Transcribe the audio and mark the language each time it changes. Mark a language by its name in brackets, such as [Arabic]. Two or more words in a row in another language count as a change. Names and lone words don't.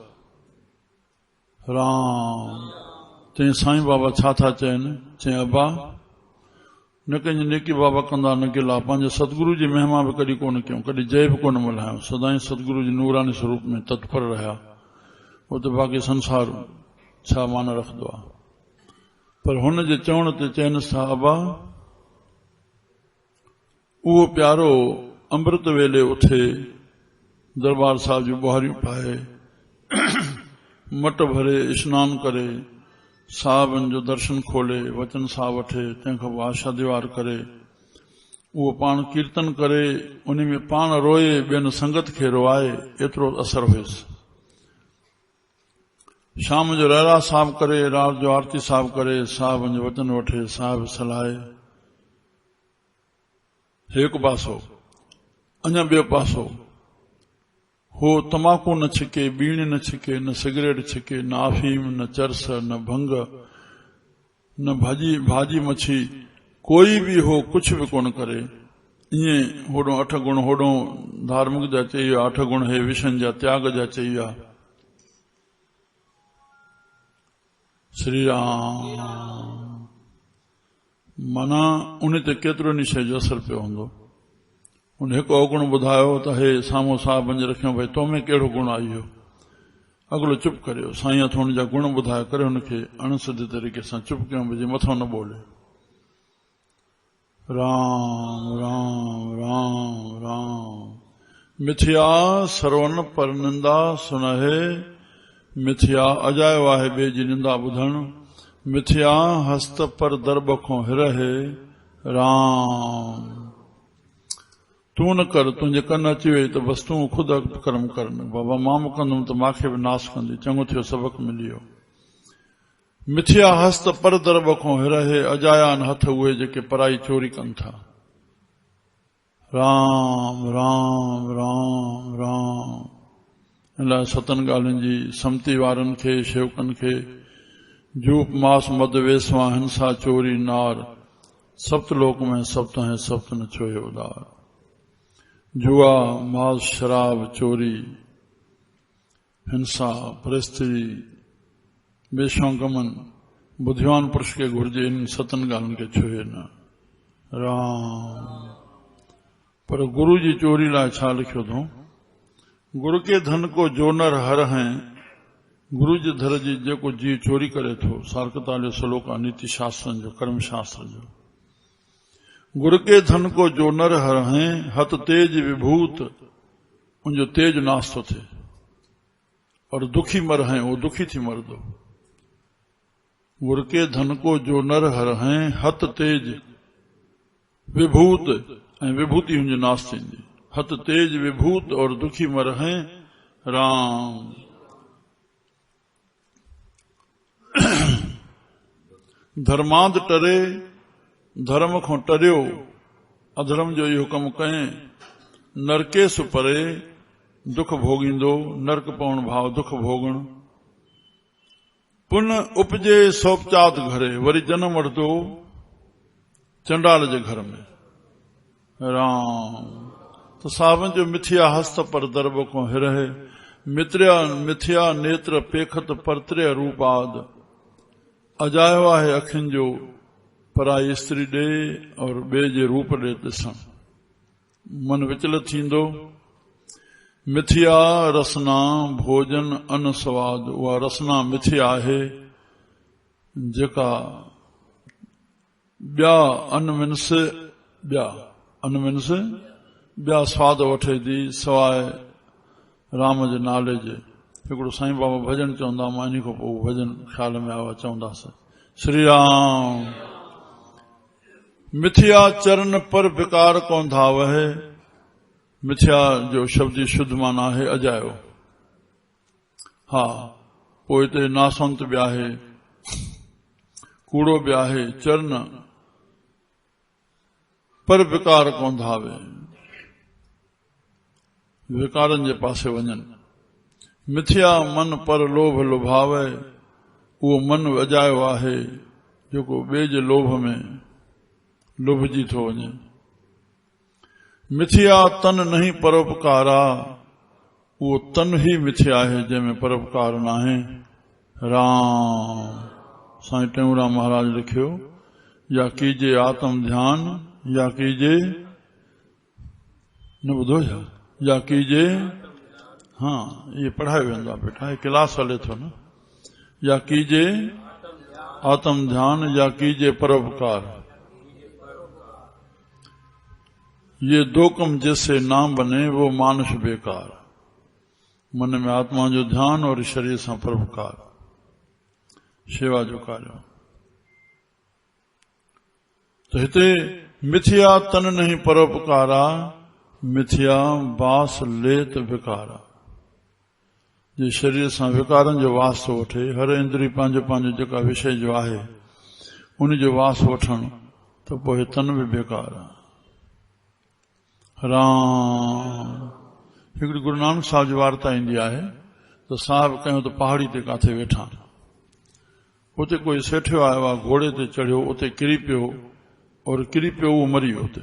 [Sindhi] राम चई साईं बाबा छा था चयनि चई अबा न कंहिंजी नेकी बाबा कंदा न गिला पंहिंजे सतगुरु जी महिमा बि कॾहिं कोन कयूं कॾहिं जय बि कोन मल्हायूं सदाई सतगुरु जी नूरानी स्वरूप में तत्पर रहिया उते बाक़ी संसार छा मान रखंदो आहे पर हुन जे चवण ते चयनि साहबा उहो प्यारो अमृत वेले उथे दरबार साहिब जूं बुहारियूं पाए मट भरे स्नान करे साहबनि जो दर्शन खोले वचन साहब वठे तंहिंखां पोइ आशा दीवार करे उहो पाण कीर्तन करे उन में पाण रोए ॿियनि संगत खे रोआए एतिरो असर हुयुसि शाम जो रहरा साहब करे रात जो आरती साहब करे साहबनि जो वचन वठे साहब सलाहे हिकु पासो अञा ॿियो पासो हो तमाकू न छिके बीड़ी न छिके न सिगरेट छिके न अफीम न चरस न भंग न भाजी मच्छी कोई भी हो कुछ भी कोन करे ईअं होॾो 8 गुण होॾो धार्मिक जा चई विया 8 गुण हे विषन जा त्याग जा चई विया श्री राम माना उन ते केतिरो न शइ जो असर पियो हूंदो उन हिकु अवगुण ॿुधायो त हे साम्हूं साहब वञी रखियो भई तो में कहिड़ो गुण आई हो अॻिलो चुप करियो साईं हथ हुन जा गुण ॿुधाए करे हुनखे अणसिधे तरीक़े सां चुप कयूं भई मथो न बोले राम राम राम राम [Hindi] मिथ्या सरवण पर निंदा सुनहे [Sindhi] मिथ्या अजायो आहे ॿिए जी निंदा ॿुधण [Hindi] मिथ्या हस्त पर दरब खां हिरहे [Sindhi] राम तू न कर तुंहिंजे कन अची वई त बस तूं ख़ुदि कर्म कर बाबा मां कंदुमि त मूंखे बि नाश कंदी चङो थियो सबक मिली वियो [Hindi] मिथ्या हस्त पर दरब खां हिरहे [Sindhi] अजाया आहिनि हथ उहे जेके पराई चोरी कनि था राम राम राम राम इन लाइ सतन ॻाल्हियुनि जी समती वारनि खे शेवकनि खे [Hindi] जूप मास मद वेसवा हिंसा चोरी नार सप्तलोक में सप्त है सप्त न छोयो उदार [Sindhi] जुआ मास शराब चोरी हिंसा परिस्थिति बेशौंकमन बुद्धिवान पुरुष के घुर्जे इन सतन ॻाल्हियुनि खे छुए न। राम। पर गुरु जी चोरी लाइ छा लिखियो अथऊं? [Hindi] गुरु के धन को जो नर हर हैं, [Sindhi] गुरु जे धर जी जेको जी चोरी करे थो। 41 श्लोक आहे नीति शास्त्रनि जो, कर्म शास्त्र जो। [Hindi] गुरु के धन को जो नर हर हैं, हत तेज विभूत, [Sindhi] उनजो तेज नाश थो थिए। [Hindi] और दुखी मर हैं, [Sindhi] वो दुखी थी मर दो। [Hindi] गुरु के धन को जो नर हर हैं, हत तेज विभूत, [Sindhi] ऐं विभूति हुनजो नाश थींदी। [Hindi] हत तेज विभूत और दुखी मर हैं। [Sindhi] राम। धर्मांध टरे, धर्म खां टरियो, अधर्म जो इहो कमु कयं। नरकेस परे, दुख भोगींदो। नरक पवण भाव दुख भोगण। [Hindi] पुन उपजे सोपचात घरे, [Sindhi] वरी जन्म वठंदो चंडाल जे घर में। राम। तो सावन जो [Hindi] मिथिया हस्त पर दरब को हिरहे, मिथिया नेत्र पेखत परत्रे रूपाद। [Sindhi] अजायो आहे अखियुनि जो पराई स्त्री ॾे और ॿिए जे रूप ॾे ॾिसण। मन विचलित थींदो। [Hindi] मिथिया रसना भोजन अन स्वाद, [Sindhi] उहा रसना मिथिया आहे जेका ॿिया ॿिया स्वाद वठे थी सवाइ राम जे नाले जे। हिकिड़ो साईं बाबा भजन चवंदा, मां इन खां पोइ भजन ख़्याल में आयो चवंदासीं। [Hindi] श्री राम। मिथिया चरण पर विकार कोन धावहे। [Sindhi] मिथिया जो शब्द जी शुद्ध माना आहे अजायो। हा, पोइ हिते नासवंत बि आहे, कूड़ो बि आहे। [Hindi] चरण पर विकार कोन धावे, [Sindhi] विकारनि जे पासे वञनि। [Hindi] मिथिया मन पर लोभ लुभावे, [Sindhi] उहो मन अजायो आहे जेको ॿिए जे लोभ में लुभजी थो वञे। [Hindi] मिथिया तन नहीं परोपकारा, [Sindhi] उहो तन ही मिथिया आहे जंहिंमें परोपकार न आहे। राम। साईं टेऊंराम महाराज लिखियो, [Hindi] या कीजे आत्म ध्यान, या कीजे न ॿुधो या कीजे। [Sindhi] हाँ, ये पढ़ायो वेंदो आहे बेटा, ये क्लास हले थो न। [Hindi] या कीजे आत्म ध्यान, या कीजे परोपकार। ये दो कम जैसे नाम बने वो मानुष बेकार। [Sindhi] मन में आत्मा जो ध्यान और शरीर सां परोपकार, शेवा जो कार्य। तो हिते [Hindi] मिथिया तन नहीं परोपकारा, मिथिया बास लेत विकारा। [Sindhi] जे शरीर सां विकारनि जो वास थो वठे, हर इंद्री पंहिंजो पंहिंजो जेका विषय जो आहे उन जो वास वठण, त पोइ तन बि बेकार आहे। राम। हिकिड़ी गुरु नानक साहिब जी वार्ता ईंदी आहे त साहिब कयूं त पहाड़ी ते काथे वेठा, उते कोई सेठियो आयो आहे, घोड़े ते चढ़ियो, उते किरी पियो और किरी पियो, उहो मरी वियो उते।